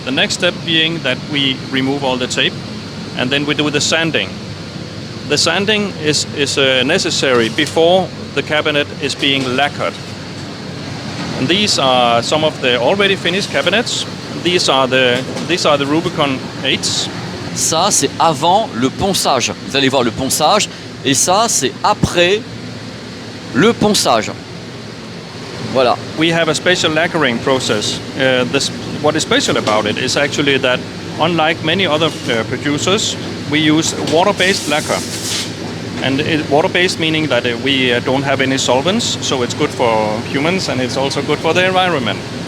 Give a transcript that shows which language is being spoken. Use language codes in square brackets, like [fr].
[en] The next step being that we remove all the tape, and then we do the sanding. The sanding is necessary before the cabinet is being lacquered. And these are some of the already finished cabinets. These are the Rubicon 8s. [fr] Ça, c'est avant le ponçage. Vous allez voir le ponçage. Et ça, c'est après le ponçage. Voilà. [en] We have a special lacquering process. What is special about it is actually that, unlike many other producers, we use water-based lacquer. And water-based meaning that we don't have any solvents, so it's good for humans and it's also good for the environment.